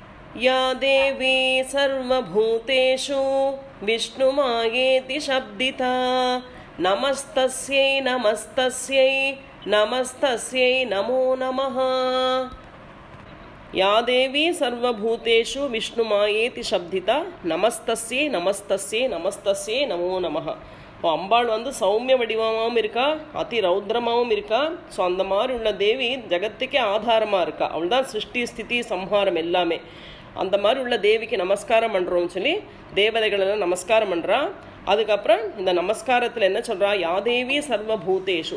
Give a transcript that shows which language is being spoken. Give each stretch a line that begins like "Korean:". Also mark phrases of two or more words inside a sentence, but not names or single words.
Sanskrit: या देवी सर्वभूतेषु विष्णुमायेति शब्दिता नमस्तस्यै नमस्तस्यै नमस्तस्यै नमो नमः। या देवी सर्वभूतेषु विष्णुमायेति शब्दिता नमस्तस्यै नमस्तस्यै नमस्तस्यै नमो नमः।
Tamil: இப்போ அம்பாள் சௌமிய வடிவமாகவும் இருக்கா, அதி ரௌத்ரமாகவும் இருக்கா. ஸோ அந்த மாதிரி உள்ள தேவி ஜகத்துக்கே ஆதாரமாக இருக்கா. அவள் தான் சிருஷ்டி ஸ்திதி சம்ஹாரம் எல்லாமே. அந்த மாதிரி உள்ள தேவிக்கு நமஸ்காரம் பண்ணுறோம்னு சொல்லி தேவதைகள் எல்லாம் நமஸ்காரம் பண்ணுறா. அதுக்கப்புறம் இந்த நமஸ்காரத்தில் என்ன சொல்கிறா,
Sanskrit: यादेवी सर्वभूतेषु.